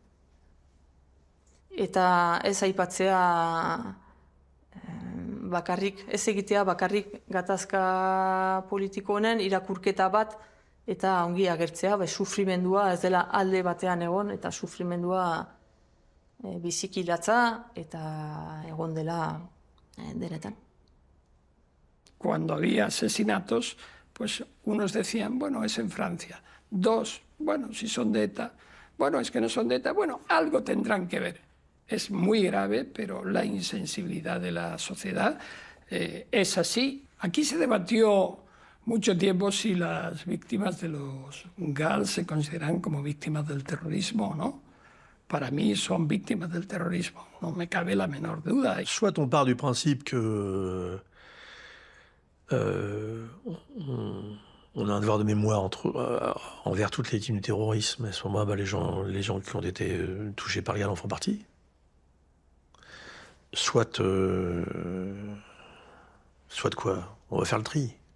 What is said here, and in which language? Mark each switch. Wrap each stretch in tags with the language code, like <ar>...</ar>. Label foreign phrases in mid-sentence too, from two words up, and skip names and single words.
<eu>Eta ez aipatzea bakarrik, ez egitea bakarrik gatazka politiko honen irakurketa bat eta ongi agertzea, sufrimendua ez dela alde batean egon eta sufrimendua biziki latza eta egon dela denetan.</eu> <es>Cuando había asesinatos, pues unos decían, bueno, es en Francia. 2, bueno, si son de ETA. Bueno, es que no son de ETA. Bueno, algo tendrán que ver. Es muy grave, pero la insensibilidad de la sociedad es así. Aquí se debatió mucho tiempo si las víctimas de los GAL se consideran como víctimas del terrorismo o no. Para mí son víctimas del terrorismo, no me cabe la menor duda.</es> <fr>Soit on part du principe que on a un devoir de mémoire envers toutes les victimes du terrorisme, et à ce moment-là, les gens qui ont été touchés par le GAL en font partie. Soit quoi? On va faire le tri.</fr>